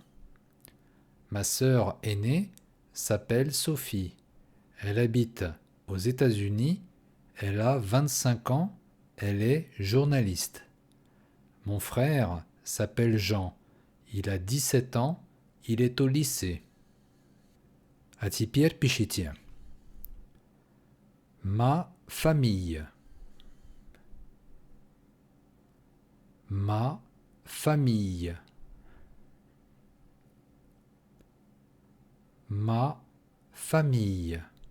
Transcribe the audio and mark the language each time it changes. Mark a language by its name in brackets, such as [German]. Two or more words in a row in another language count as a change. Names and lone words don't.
[French] Ma sœur aînée s'appelle Sophie. Elle habite aux États-Unis. Elle a 25 ans. Elle est journaliste. Mon frère s'appelle Jean. Il a 17 ans. Il est au lycée. [Russian] А теперь пишите. [French] Ma famille. Ma famille. Ma famille.